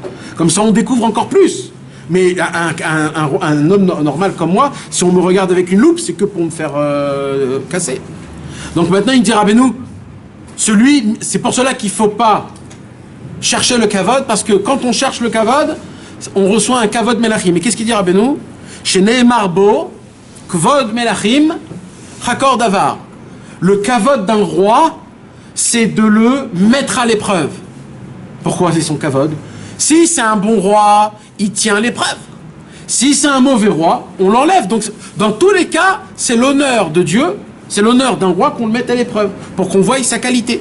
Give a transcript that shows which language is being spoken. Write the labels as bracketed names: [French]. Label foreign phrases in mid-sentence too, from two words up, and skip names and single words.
[French] Comme ça, on découvre encore plus. Mais un homme normal comme moi, si on me regarde avec une loupe, c'est que pour me faire casser. Donc maintenant, il dit Rabbeinu, c'est pour cela qu'il ne faut pas chercher le kavod, parce que quand on cherche le kavod, on reçoit un [Hebrew] כבוד מלכים. [French] Mais qu'est-ce qu'il dit Rabbeinu? [Hebrew] Chez נאמר בו כבוד מלכים חקר דבר. [French] Le kavod d'un roi, c'est de le mettre à l'épreuve. Pourquoi c'est son kavod? Si c'est un bon roi, il tient l'épreuve. Si c'est un mauvais roi, on l'enlève. Donc, dans tous les cas, c'est l'honneur de Dieu, c'est l'honneur d'un roi qu'on le mette à l'épreuve, pour qu'on voie sa qualité.